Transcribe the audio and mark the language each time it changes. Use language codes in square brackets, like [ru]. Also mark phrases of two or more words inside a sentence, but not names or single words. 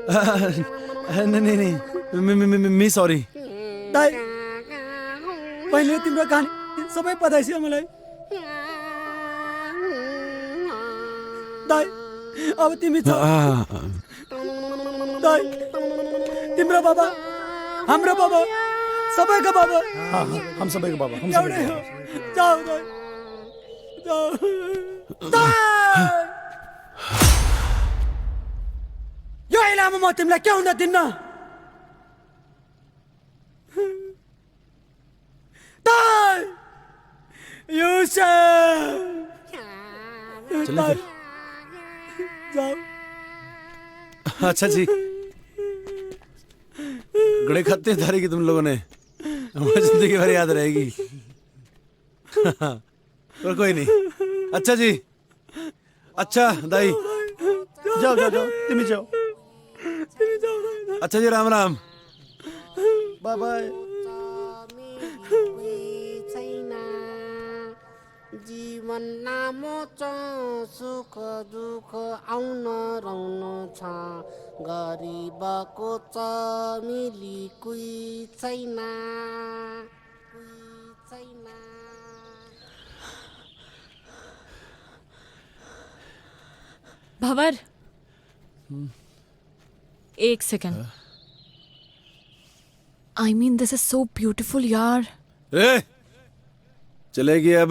[hi] नहीं मी सॉरी। [ne] ताई, पहिले तिम्रो कहानी सबै पता छ मलाई। ताई, अब तिमी छ। ताई, तिम्रो बाबा, हाम्रो बाबा, सबैको बाबा। हम सबैको बाबा। एउटै हो। जाऊ ताई, जाऊ। ताई! यो इलामा म तिमीलाई के हुन दिन्न। ताई! [hi] चलिए जाओ। अच्छा जी, गड़े खत्ते धारी की तुम लोगों ने, हमारी जिंदगी भर याद रहेगी। और कोई नहीं। अच्छा जी, अच्छा दाई, जाओ जाओ जाओ, तुम जाओ। अच्छा जी, राम राम, बाय बाय। [ne] जीवन लामो छ, सुख दुःख आउन रहनु छ, गरिबको छ मिली कोही छैन, कोही छैन। [hi] भंवर, एक सेकंड। [en] I mean this is so beautiful यार। [hi] ए, चलेगी अब।